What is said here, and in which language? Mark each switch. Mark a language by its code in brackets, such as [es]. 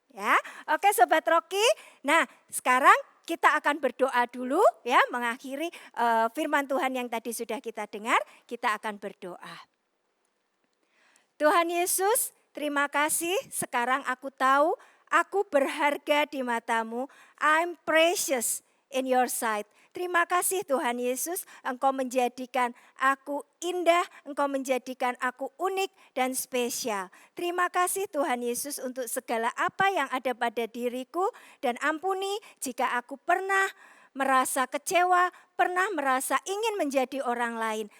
[id] Ya, oke Sobat Rocky. Nah, sekarang kita akan berdoa dulu ya, mengakhiri firman Tuhan yang tadi sudah kita dengar. Kita akan berdoa. Tuhan Yesus, terima kasih. Sekarang aku tahu aku berharga di mata-Mu. [en] I'm precious in your sight. [id] Terima kasih Tuhan Yesus, Engkau menjadikan aku indah, Engkau menjadikan aku unik dan spesial. Terima kasih Tuhan Yesus untuk segala apa yang ada pada diriku, dan ampuni jika aku pernah merasa kecewa, pernah merasa ingin menjadi orang lain.